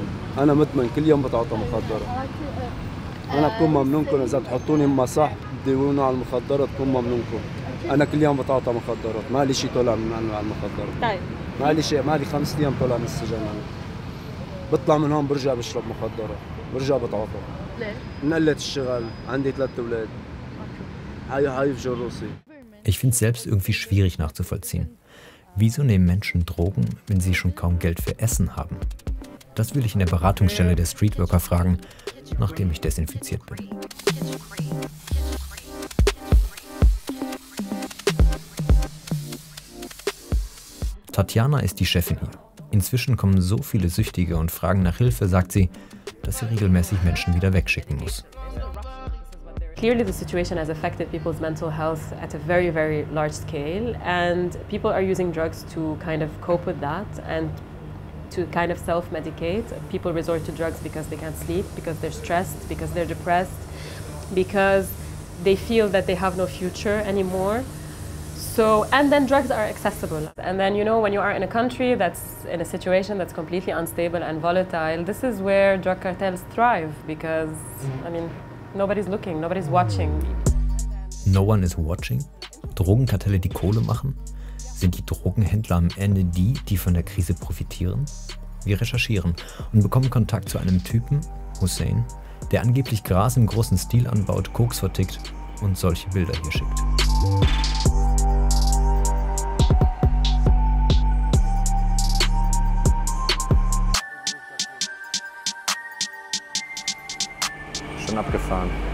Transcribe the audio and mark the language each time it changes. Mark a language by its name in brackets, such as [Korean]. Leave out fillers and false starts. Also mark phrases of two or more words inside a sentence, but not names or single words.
[Arabic] انا مدمن كل يوم بتعاطى مخدرات. انا بكون ممنونكم اذا بتحطوني ما صح تديروني على المخدرات بكون ممنونكم. انا كل يوم بتعاطى مخدرات، ما لي شيء طالع من انواع المخدرات. طيب ما لي شيء، ما لي 5 ايام طالع من السجن. انا بطلع من هون برجع بشرب مخدرات، برجع بتعاطى. ليه؟ من قلة الشغل، عندي 3 أولاد. هايفجر روسي. [German] Ich finde es selbst irgendwie schwierig nachzuvollziehen. Wieso nehmen Menschen Drogen, wenn sie schon kaum Geld für Essen haben? Das will ich in der Beratungsstelle der Streetworker fragen, nachdem ich desinfiziert bin. Tatjana ist die Chefin hier. Inzwischen kommen so viele Süchtige und fragen nach Hilfe, sagt sie, dass sie regelmäßig Menschen wieder wegschicken muss. [English] Clearly the situation has affected people's mental health at a very, very large scale, and people are using drugs to kind of cope with that and to kind of self-medicate. People resort to drugs because they can't sleep, because they're stressed, because they're depressed, because they feel that they have no future anymore. So, and then drugs are accessible. And then, you know, when you are in a country that's in a situation that's completely unstable and volatile, this is where drug cartels thrive because, I mean, nobody's looking, nobody's watching. No one is watching? [German] Drogenkartelle, die Kohle machen? Sind die Drogenhändler am Ende die, die von der Krise profitieren? Wir recherchieren und bekommen Kontakt zu einem Typen, Hussein, der angeblich Gras im großen Stil anbaut, Koks vertickt und solche Bilder hier schickt. Schon abgefahren.